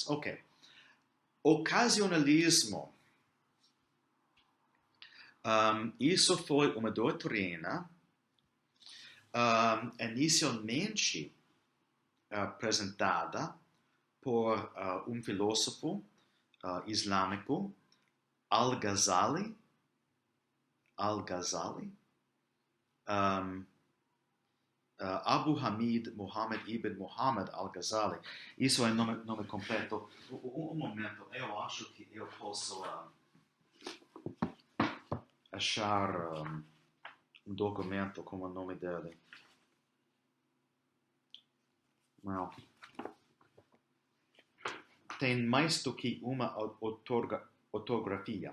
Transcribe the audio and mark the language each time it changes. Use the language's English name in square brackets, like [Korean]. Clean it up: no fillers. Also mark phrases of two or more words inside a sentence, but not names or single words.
[Portuguese] Ok. Ocasionalismo. Isso foi uma doutrina inicialmente apresentada por um filósofo islâmico, Al-Ghazali, Abu Hamid Muhammad ibn Muhammad Al-Ghazali. Isso é o nome completo. Um momento, eu acho que eu posso achar um documento com o nome dele. Não. Tem mais do que uma ortografia.